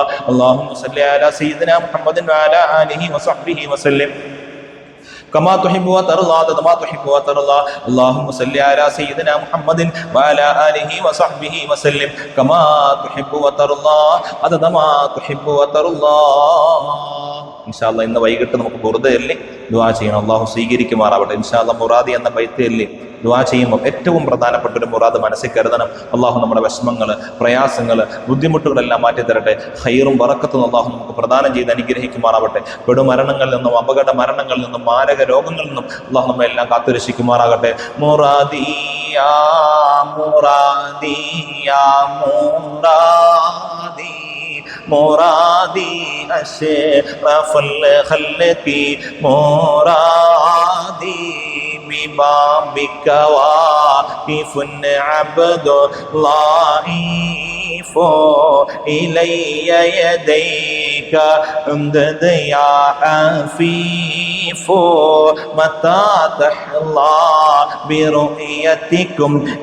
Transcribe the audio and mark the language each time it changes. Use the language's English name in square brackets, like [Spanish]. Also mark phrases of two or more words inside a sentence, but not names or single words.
[Arabic] اللهم صل على سيدنا محمد وعلى آله وصحبه وسلم كما تحب وترضى عدد ما تحب وترضى. اللهم صل على سيدنا محمد وعلى آله وصحبه وسلم كما تحب وترضى عدد ما تحب وترضى. إن شاء الله [Malayalam] ഇന്ന് വൈകിട്ട് നമുക്ക് ബുർദയിൽ ദുആ ചെയ്യണം. അല്ലാഹു സ്വീകരിക്കുമാറാവട്ടെ. [Arabic] إن شاء الله [Malayalam] മുറാദി എന്ന ബൈത്തിൽ ദുആ ചെയ്യുമ്പോൾ ഏറ്റവും പ്രധാനപ്പെട്ട ഒരു മുറാദ് മനസ്സിൽ കരുതണം. അള്ളാഹു നമ്മുടെ വിഷമങ്ങൾ, പ്രയാസങ്ങൾ, ബുദ്ധിമുട്ടുകളെല്ലാം മാറ്റിത്തരട്ടെ. ഖൈറും ബറക്കത്തും അള്ളാഹു നമുക്ക് പ്രദാനം ചെയ്ത് അനുഗ്രഹിക്കുമാറാവട്ടെ. പെടുമരണങ്ങളിൽ നിന്നും അപകട മരണങ്ങളിൽ നിന്നും മാരക രോഗങ്ങളിൽ നിന്നും അള്ളാഹു നമ്മെ എല്ലാം കാത്തുരക്ഷിക്കുമാറാകട്ടെ. [Arabic] مراديا مراديا مرادي مرادي أشرف الخلق مرادي ببابك واقف عبد ضعيف إلي يديك امدد يا عفيف متى تحظى برؤيتكم